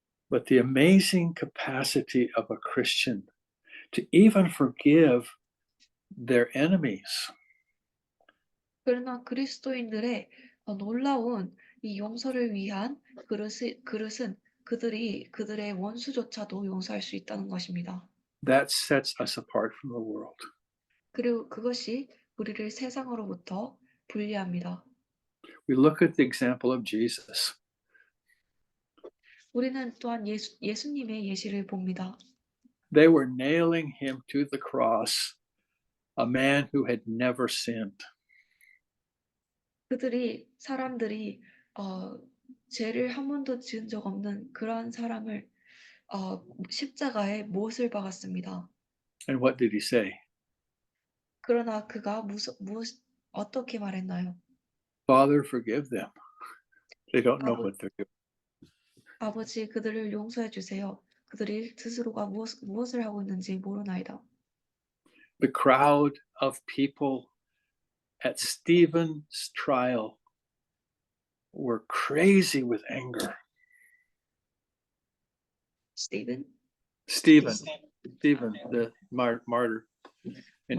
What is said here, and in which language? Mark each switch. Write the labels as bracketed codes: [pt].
[en] But the amazing capacity of a Christian to even forgive their enemies [ko] 그러나 그리스도인들의 놀라운 이 용서를 위한 그릇은 그들의 원수조차도 용서할 수 있다는 것입니다. [en] that sets us apart from the world. [ko] 그리고 그것이 우리를 세상으로부터 분리합니다. [en] We look at the example of Jesus. [ko] 우리는 또한 예수님의 예시를 봅니다. [en] They were nailing him to the cross, a man who had never sinned. [ko] 사람들이 죄를 한 번도 지은 적 없는 그러한 사람을 십자가에 못을 박았습니다. [en] And what did he say? [ko] 그러나 그가 어떻게 말했나요? [en] Father, forgive them. They don't know what they're doing. [ko] 아버지, 그들을 용서해 주세요. 그들이 스스로가 무엇을 하고 있는지 모르나이다. [en] The crowd of people at Stephen's trial were crazy with anger. Stephen, Stephen, the martyr in